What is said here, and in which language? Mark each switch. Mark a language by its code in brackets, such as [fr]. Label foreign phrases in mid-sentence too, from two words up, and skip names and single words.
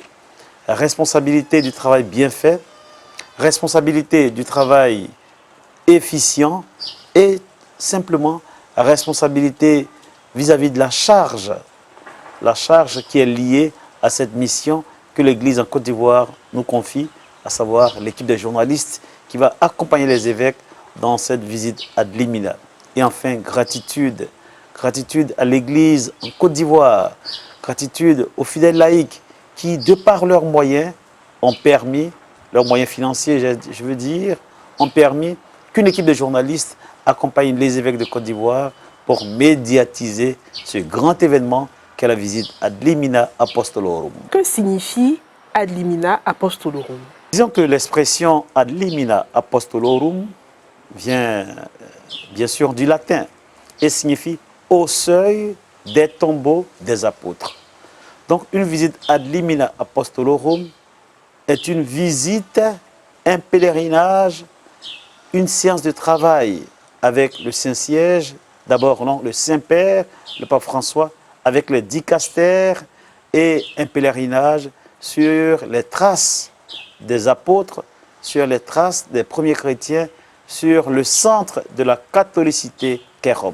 [fr] Responsabilité du travail bien fait, responsabilité du travail efficient et simplement responsabilité vis-à-vis de la charge qui est liée à cette mission que l'Église en Côte d'Ivoire nous confie, à savoir l'équipe de journalistes qui va accompagner les évêques dans cette visite [la] ad limina. [fr] Et enfin, gratitude à l'Église en Côte d'Ivoire, gratitude aux fidèles laïcs qui, de par leurs moyens, ont permis, leurs moyens financiers, je veux dire, ont permis qu'une équipe de journalistes accompagne les évêques de Côte d'Ivoire pour médiatiser ce grand événement qu'est la visite [la] ad limina apostolorum. [fr] Que signifie [la] ad limina apostolorum? [fr] Disons que l'expression [la] ad limina apostolorum [fr] vient bien sûr du latin et signifie au seuil des tombeaux des apôtres. Donc une visite [la] ad limina apostolorum [fr] est une visite, un pèlerinage, une séance de travail avec le Saint-Siège, d'abord le Saint-Père, le Pape François, avec les dicastères et un pèlerinage sur les traces des apôtres, sur les traces des premiers chrétiens, sur le centre de la catholicité qu'est Rome.